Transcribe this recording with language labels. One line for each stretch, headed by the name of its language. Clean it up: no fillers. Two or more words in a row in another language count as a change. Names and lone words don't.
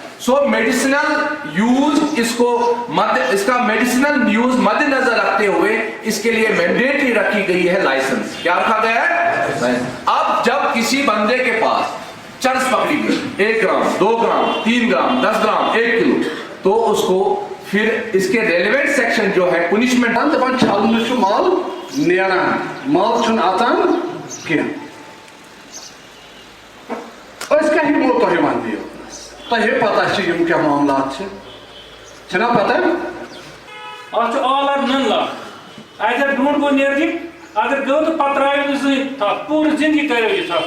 Urdu: سو
English: medicinal use
Urdu: اس کا
English: medicinal use
Urdu: مد نظر رکھتے ہوئے اس کے لیے مینڈیٹری رکھی گئی ہے لائسنس. کیا رکھا گیا ہے؟ اب جب کسی بندے کے پاس چرس پکڑی گئی 1 گرام 2 گرام 3 گرام 10 گرام 1 کلو تو اس کو پھر اس کے ریلیونٹ سیکشن جو ہے پنشمنٹ
Kashmiri: دپان چھلنہ چھ مال نیران مال چھن اژان کینٛہہ. أسۍ کیٛاہ ہٮ۪مو تۄہہِ وۄنۍ یوتنس تۄہہِ پتہ چھِ یِم کیٛاہ معاملات چھِنا پتہ؟ اتھ چھُ آل آر نن لا اگر برونٛٹھ گوٚو نیرنہِ اگر گوٚو تہٕ پتہٕ ترٛٲیِو نہٕ زٕہٕنۍ تھپھ پوٗرٕ زندگی کٔرِو یہِ تھپھ.